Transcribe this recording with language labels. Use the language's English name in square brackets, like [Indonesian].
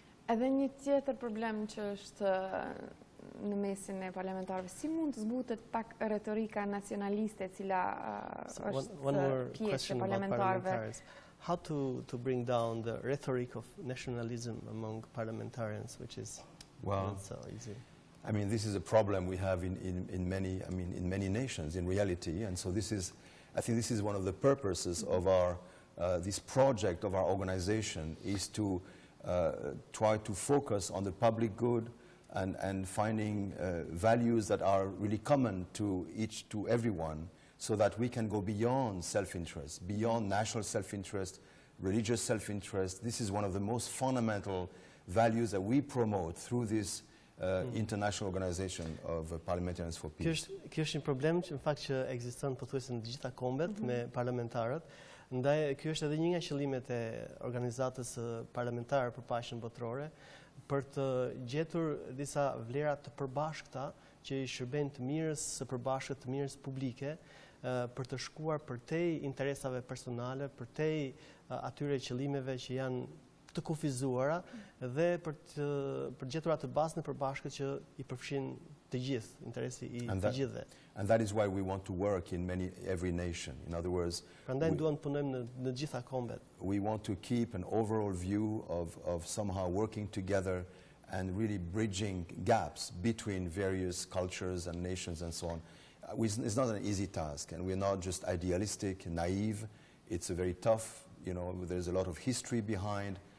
[Albanian] Edhe një tjetër problem që është në mesin e parlamentarëve, si mund të zbutet pak retorika nacionaliste e cila është pjesë e parlamentarëve? [English] How to bring down the rhetoric of nationalism among parliamentarians, which is not so easy? I mean, this is a problem we have in many nations in reality, and so I think this is one of the purposes of our this project of our organization, is to try to focus on the public good and finding values that are really common to everyone, so that we can go beyond self-interest, beyond national self-interest, religious self-interest. This is one of the most fundamental values that we promote through this international organization of parliamentarians for peace. [Albanian] Kjo është një problem që në fakt që ekziston pothuajse në të gjitha kombet me parlamentarët. Ndaj ky është edhe një nga qëllimet e organizatës parlamentare për paqen botërore, për të gjetur disa vlera të përbashkëta që i shërbejnë të mirës së bashkët, të mirës publike, për të shkuar përtej interesave personale, përtej atyre qëllimeve që janë të kufizuara dhe për gjetur atë bazën e përbashkët që i përfshin të gjithë, interesi i të gjithëve. [English] And that is why we want to work in every nation. In other words, [Albanian] prandaj duam të punojmë në gjitha kombet. [English] We want to keep an overall view of somehow working together and really bridging gaps between various cultures and nations and so on. It's not an easy task, and we're not just idealistic, naive. It's a very tough, there's a lot of history behind.